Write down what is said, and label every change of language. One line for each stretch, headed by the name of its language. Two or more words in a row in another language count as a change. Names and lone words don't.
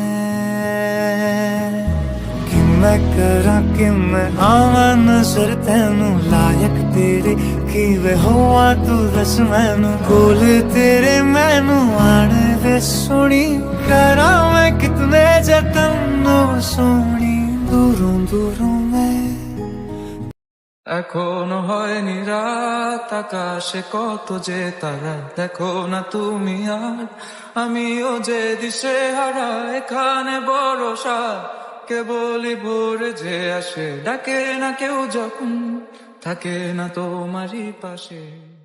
Punjabi: ਮੈਂ ਕਰਾਂ ਕਿ ਮੈਂ ਆਵਾਂ ਨਜ਼ਰ ਤੈਨੂੰ ਲਾਇਕ ਤੇਰੇ, ਕਿ ਵੇ ਹੋਵਾਂ ਤੂੰ ਦੱਸ ਮੈਨੂੰ ਕੋਲ ਤੇਰੇ ਮੈਨੂੰ ਆਣੇ ਵੇ ਸੋਹਣੀ। ਕਰਾਂ ਮੈਂ ਕਿੰਨੇ ਜਤਨ ਸੋਹਣੀ, ਦੂਰੋਂ ਦੂਰੋਂ ਮੈਂ।
Bangla: এখনো হয়নি রাত, আকাশে কত যে তারা, দেখো না তুমি আর আমিও যে দিশে হারা। এখানে ভরসা কেবলই ভোরে যে আসে, ডাকে না কেউ যখন থাকে না তোমারই পাশে।